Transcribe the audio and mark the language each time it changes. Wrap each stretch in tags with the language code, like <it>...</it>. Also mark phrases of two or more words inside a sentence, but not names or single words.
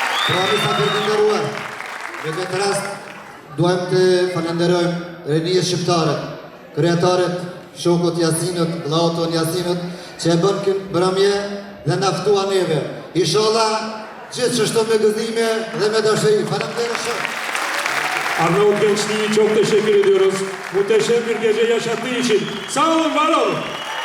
<sq>Pra misafir të nderuar, në këtë rast duhem të falenderojmë Rinijës Shqiptare, kryetaret, shokut Jasinut, vllahut Jasinut, që e bën këtë mbrëmje dhe na ftua neve. Inshallah, gjithçashtu me gëzime dhe me dashuri. Faleminderit shumë.</sq> <tr>Arnavut gençliği çok teşekkür ediyoruz. Muhteşem bir gece yaşattığı için. Sağ olun, var olun.</tr>